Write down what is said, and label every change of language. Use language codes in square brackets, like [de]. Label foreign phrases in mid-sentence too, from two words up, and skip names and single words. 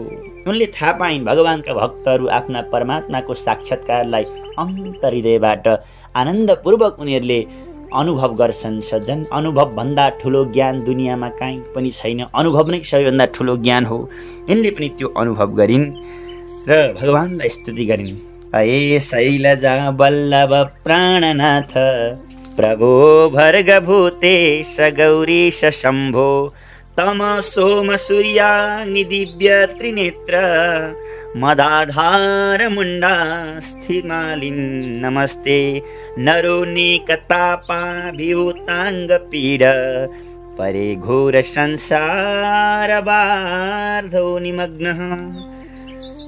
[ne] उनले थाहा पाइन् भगवानका भक्तहरू आफ्ना परमात्माको साक्षात्कारलाई अन्तर् हृदयबाट आनन्दपूर्वक उनीहरूले अनुभव गर्छन्। सज्जन, अनुभव भन्दा ठुलो ज्ञान दुनियाँमा कहीँ पनि छैन। अनुभव नै सबैभन्दा ठुलो ज्ञान हो। यिनले पनि त्यो अनुभव गरिन् र भगवानलाई स्तुति गरिन्। [sa] अये शैलजा वल्लभ प्राणनाथ प्रभो भर्गभूतेश गौरीश शम्भो तम सोम सूर्याग्नि दिव्य त्रिनेत्र मदाधार मुण्डा स्थिमालिन् नमस्ते नरोनिकतापा विभूताङ्ग पीड परे घोर संसार बार्धो निमग्नः।